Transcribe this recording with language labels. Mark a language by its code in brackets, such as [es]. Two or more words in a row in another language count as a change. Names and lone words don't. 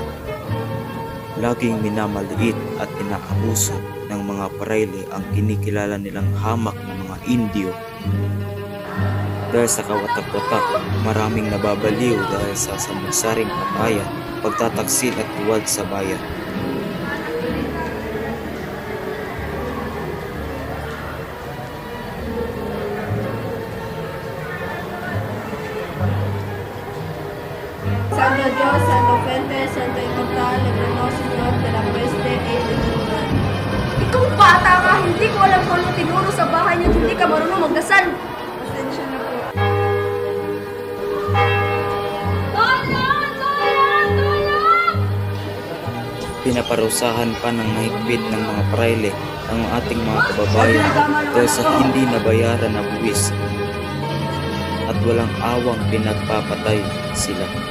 [tl] Laging minamaliit at inaabuso ng mga parayle ang kinikilala nilang hamak ng mga Indio. Dahil sa kawatak-watak, maraming nababaliw dahil sa samutsaring kabayan, pagtataksil at tuwad sa bayan. [es] Santo Dios, Santo Fuente, Santo Inmortal, Eterno Señor de la Peste e Inmunidad. [tl] Ikaw bata ka, hindi ko alam kung ano tinuro sa bahay niyo, hindi ka marunong magdasal. Pasensya na po. Tulong! Tulong! Tulong! Pinaparusahan pa ng mahigpit ng mga parayle ang ating mga kababayan dahil sa hindi nabayaran na buwis at walang awang pinagpapatay sila.